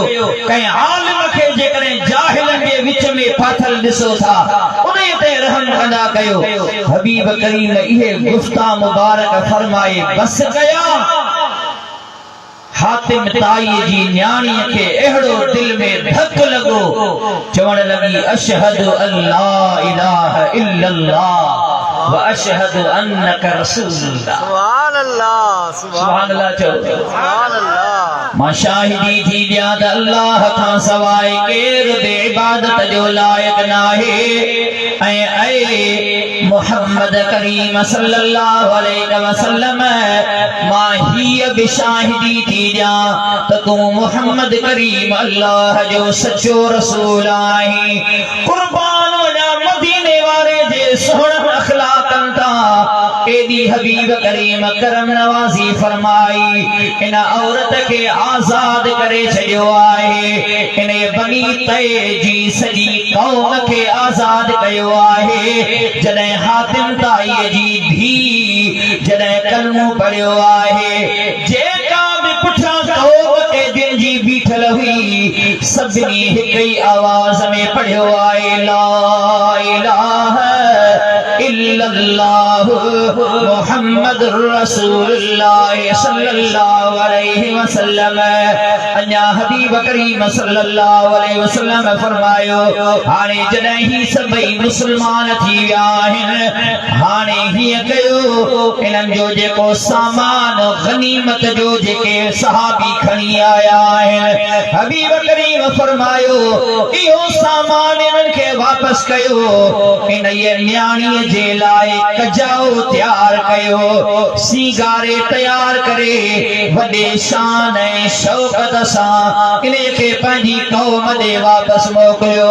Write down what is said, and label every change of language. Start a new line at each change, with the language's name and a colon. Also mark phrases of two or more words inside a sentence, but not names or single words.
Sindhi: कंहिं आलिम खे जेकॾहिं जाहिलनि जे विच में फाथल ॾिसो था उन ते रहम कंदा कयो हबीब करीम इहे गुफ्ता मुबारक फरमाए बस कया हातिम ताई जी न्याणी के एड़ो दिल में धक लगो चवण लगी
Arabic: أشهد أن لا إله إلا الله وأشهد أنك رسول الله. سبحان الله سبحان الله चो سبحان الله.
Sindhi: मां शाहिदी थी ॾियां त अल्लाह खां सवाइ केरु बि इबादत जो लाइक़ नाहे ऐं मुहम्मद करीम
Arabic: صلى الله عليه وسلم
Sindhi: मां हीअ बि शाहिदी थी ॾियां त तूं मुहम्मद करीम अल्लाह जो सचो रसूल आहीं। कुर्बान वञा मदीने वारे जे सुहिणनि अखलाकनि तां एदी हबीब करीम करम नवाज़ी फरमाई इन औरत के आजाद करे छॾियो आहे। इन बनी तय जी सॼी कौम खे आजाद कयो आहे। जॾहिं हातिम ताई जी धी जॾहिं कलमो पढ़ियो आहे जेका बि पुठियां कौम के दिन जी बीठल हुई सभिनी हिक ई आवाज़ में पढ़ियो आहे
Arabic: لا إله إلا الله محمد رسول الله صلى الله عليه وسلم.
Sindhi: अञा हबीब करीम
Arabic: صلى الله عليه وسلم
Sindhi: फरमायो हाणे जॾहिं ही सभई मुस्लमान थी विया आहिनि हाणे हीअं कयो इन्हनि जो जेको सामान गनीमत जो जेके सहाबी खणी आया आहिनि हबीब करीम फरमायो इहो सामान इन्हनि खे वापसि कयो इन न्याणीअ जे लाइ कजाओ तैयार कयो सीगारे तैयार करे वॾे शान ऐं शौक़त सां इन खे पंहिंजी क़ौम ॾे वापसि मोकिलियो।